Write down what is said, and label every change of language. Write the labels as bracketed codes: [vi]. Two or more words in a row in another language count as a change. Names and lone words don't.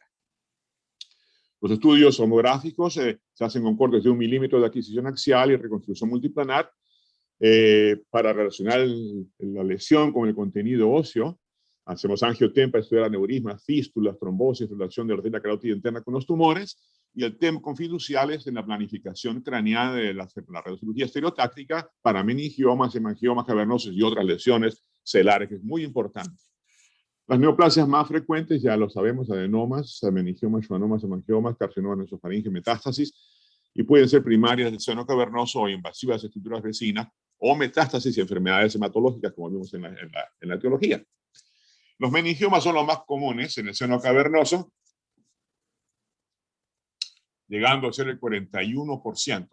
[es] Los estudios homográficos se hacen con cortes de 1 milímetro de adquisición axial y reconstrucción multiplanar para relacionar la lesión con el contenido óseo. Hacemos angiotem para estudiar aneurismas, fístulas, trombosis, relación de la arteria carótida interna con los tumores, y el TEM con fiduciales en la planificación craneana de la radiocirugía estereotáctica para meningiomas, hemangiomas cavernosos y otras lesiones celares, que es muy importante. Las neoplasias más frecuentes, ya lo sabemos, adenomas, meningiomas, schwannomas, hemangiomas, carcinomas nasofaringio, metástasis, y pueden ser primarias del seno cavernoso o invasivas de estructuras vecinas, o metástasis y enfermedades hematológicas, como vimos en la etiología. Los meningiomas son los más comunes en el seno cavernoso, llegando a ser el 41%.